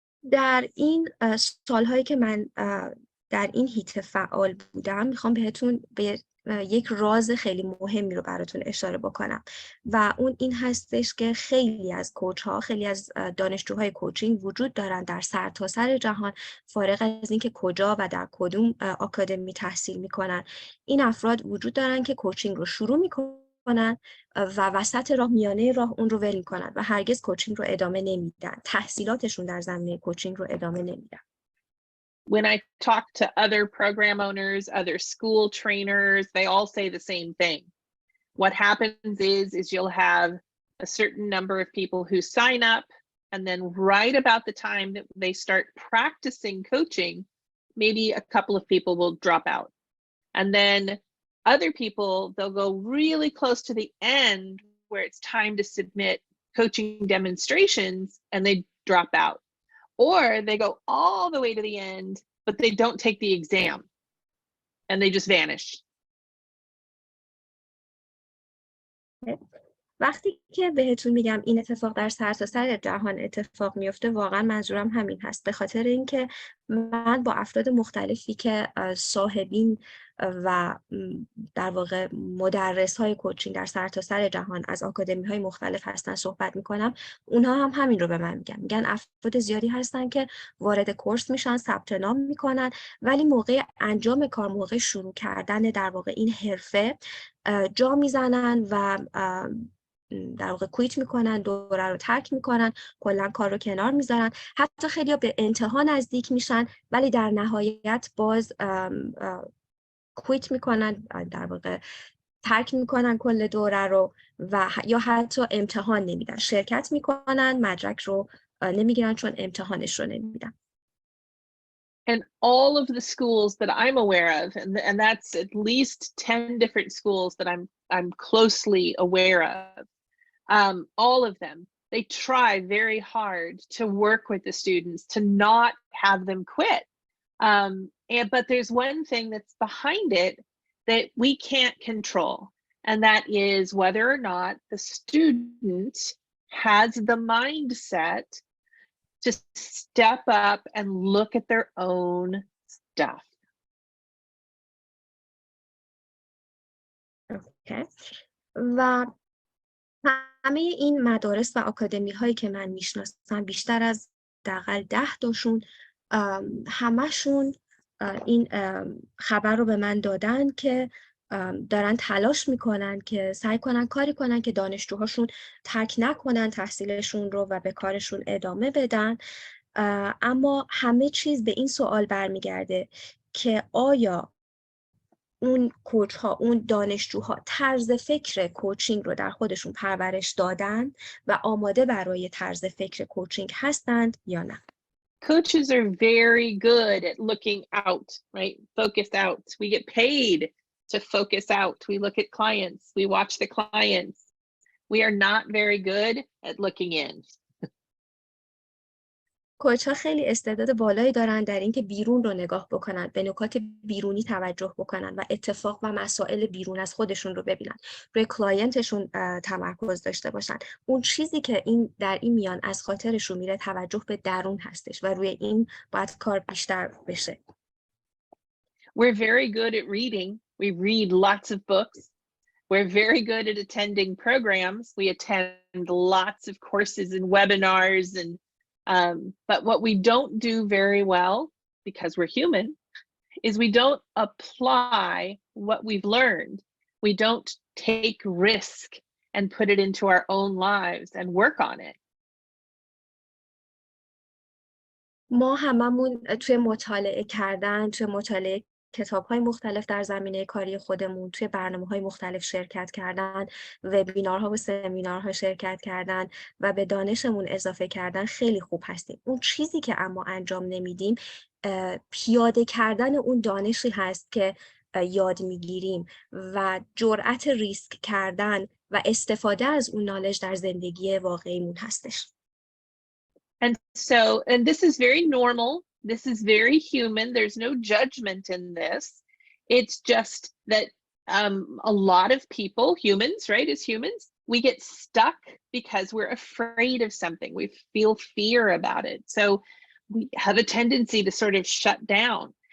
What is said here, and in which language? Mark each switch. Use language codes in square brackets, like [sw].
[fa] در این سالهایی که من در این هیته فعال بودم میخوام بهتون به یک راز خیلی مهمی رو براتون اشاره بکنم و اون این هستش که خیلی از کوچ‌ها، خیلی از دانشجوهای کوچینگ وجود دارن در سرتاسر جهان، فارغ از اینکه کجا و در کدوم آکادمی تحصیل میکنن. این افراد وجود دارن که کوچینگ رو شروع میکنن و وسط راه، میانه راه اون رو ول میکنن و هرگز کوچینگ رو ادامه نمیدن، تحصیلاتشون در زمینه کوچینگ رو ادامه نمیدن. [en] When I talk to other program owners, other school trainers, they all say the same thing. What happens is you'll have a certain number of people who sign up, and then right about the time that they start practicing coaching, maybe a couple of people will drop out. And then other people, they'll go really close to the end where it's time to submit coaching demonstrations and they drop out. Or they go all the way to the end, but they don't take the exam and they just vanish. [fa] وقتی که بهتون میگم این اتفاق در سرتاسر جهان اتفاق میفته، واقعا منظورم همین هست. به خاطر اینکه من با افراد مختلفی که صاحبین و در واقع مدرس های کوچینگ در سرتاسر جهان از آکادمی های مختلف هستن صحبت میکنم، اونها هم همین رو به من میگن افراد زیادی هستن که وارد کورس میشن، ثبت نام میکنن، ولی موقع انجام کار، موقع شروع کردن در واقع این حرفه جا میزنن و در واقع کویت میکنن، دوره رو ترک میکنن، کلا کار رو کنار میذارن. حتی خیلی به انتها نزدیک میشن ولی در نهایت باز کویت میکنن، در واقع ترک میکنن کل دوره رو و یا حتی امتحان نمیدن، شرکت میکنن مدرک رو نمیگیرن چون امتحانش رو نمیدن. [en] And all of the schools that I'm aware of, and that's at least 10 different schools that I'm closely aware of, all of them, they try very hard to work with the students to not have them quit. But there's one thing that's behind it that we can't control, and that is whether or not the student has the mindset to step up and look at their own stuff. Okay. [fa] و همه این مدارس و آکادمی هایی که من میشناسم، بیشتر از دقیقاً 10 تاشون همشون این خبر رو به من دادن که دارن تلاش میکنن که سعی کنن کاری کنن که دانشجوهاشون ترک نکنن تحصیلشون رو و به کارشون ادامه بدن، اما همه چیز به این سوال برمیگرده که آیا اون کوچ ها، اون دانشجوها طرز فکر کوچینگ رو در خودشون پرورش دادن و آماده برای طرز فکر کوچینگ هستند یا نه. [en] Coaches are very good at looking out, right? Focus out. We get paid to focus out. We look at clients. We watch the clients. We are not very good at looking in. [fa] کوچ ها خیلی استعداد بالایی دارن در اینکه بیرون رو نگاه بکنن، به نکات بیرونی توجه بکنن و اتفاق و مسائل بیرون از خودشون رو ببینن، روی کلاینتشون تمرکز داشته باشن. اون چیزی که این در این میان از خاطرشون میره توجه به درون هستش و روی این باید کار بیشتر بشه. [en] We're very good at reading. We read lots of books. We're very good at attending programs. We attend lots of courses and webinars, and but what we don't do very well, because we're human, is we don't apply what we've learned. We don't take risk and put it into our own lives and work on it. [fa] ما هممون توی مطالعه کردن، توی مطالعه کتاب‌های مختلف در زمینه کاری خودمون، توی برنامه‌های مختلف شرکت کردن، وبینارها و سمینارها شرکت کردن و به دانشمون اضافه کردن خیلی خوب هستیم. اون چیزی که اما انجام نمیدیم پیاده کردن اون دانشی هست که یاد میگیریم و جرأت ریسک کردن و استفاده از اون نالج در زندگی واقعیمون هستش. [en] And this is very normal. This is very human. There's no judgment in this. It's just that a lot of people, humans, right, as humans, we get stuck because we're afraid of something. We feel fear about it. So we have a tendency to sort of shut down.